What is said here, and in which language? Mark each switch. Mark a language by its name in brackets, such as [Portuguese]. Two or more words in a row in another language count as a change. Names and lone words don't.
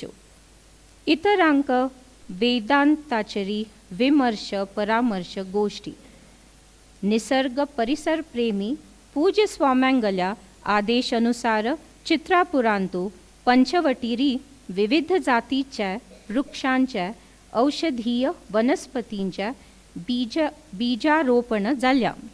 [Konkani] इतरांक वेदांताचेरी विमर्श परामर्श गोष्टी. निसर्ग परिसर प्रेमी पूज्य स्वाम्यांगल्या आदेश अनुसार चित्रापुरांतू पंचवटीरी विविध जातीच्या वृक्षांच्या औषधीय वनस्पतींच्या बीजारोपण जाल्या.